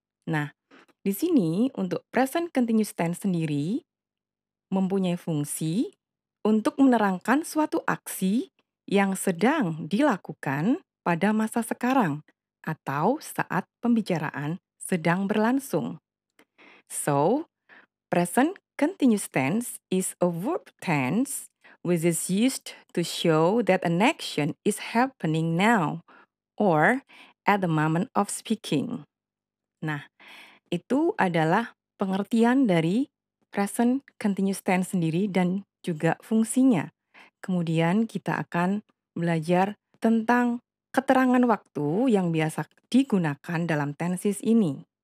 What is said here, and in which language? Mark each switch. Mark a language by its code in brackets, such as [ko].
[id] Nah, di sini untuk present continuous tense sendiri mempunyai fungsi untuk menerangkan suatu aksi yang sedang dilakukan pada masa sekarang atau saat pembicaraan sedang berlangsung. [en] So, present continuous tense is a verb tense which is used to show that an action is happening now or at the moment of speaking. [id] Nah, itu adalah pengertian dari present continuous tense sendiri dan juga fungsinya. Kemudian kita akan belajar tentang keterangan waktu yang biasa digunakan dalam tenses ini.